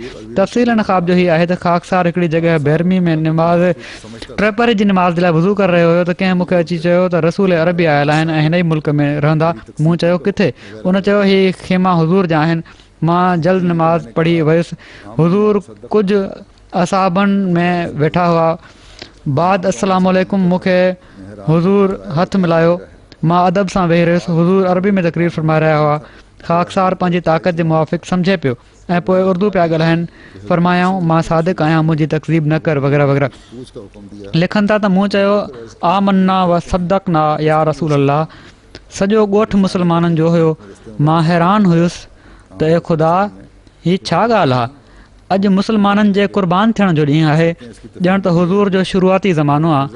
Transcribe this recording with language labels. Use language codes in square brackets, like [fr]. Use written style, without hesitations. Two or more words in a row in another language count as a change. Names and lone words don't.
[sd] तफ़सील इन ख़्वाब जो ही आहे त ख़ाकसार हिकिड़ी जॻह बैरमी में निमाज़ ट्रेपरे जी निमाज़ जे लाइ वज़ू करे रहियो हुयो त कंहिं मूंखे अची चयो त रसूल अरबी आयल आहिनि ऐं हिन ई मुल्क में रहंदा। मूं चयो किथे? उन चयो ही खेमा हुज़ूर जा आहिनि। मां जल्द नमाज़ पढ़ी वियुसि। हुज़ूर कुझु असाबनि में वेठा हुआ। बाद [ar] السلام عليكم [sd] मूंखे हुज़ूर हथु मिलायो। मां अदब सां वेही रहियुसि। हुज़ूर अरबी में तक़रीर फरमाए रहिया हुआ। ख़ाकसार पंहिंजी ताक़त जे मुआफ़िक़ सम्झे पियो ऐं पोइ उर्दू पिया ॻाल्हाइनि। फरमायाऊं मां सादिक़ आहियां, मुंहिंजी तक़ज़ीब न कर वग़ैरह वग़ैरह। [ur] پوچھ کا حکم دیا. [sd] लिखनि था त मूं चयो [ar] آمنا وصدقنا يا رسول الله. [sd] सॼो ॻोठु मुस्लमाननि जो हुयो। मां हैरान हुयुसि त ए ख़ुदा हीअ छा ॻाल्हि आहे। अॼु मुस्लमाननि जे क़ुर्बान थियण जो ॾींहुं आहे। ॼण त हुज़ूर जो शुरूआती ज़मानो आहे।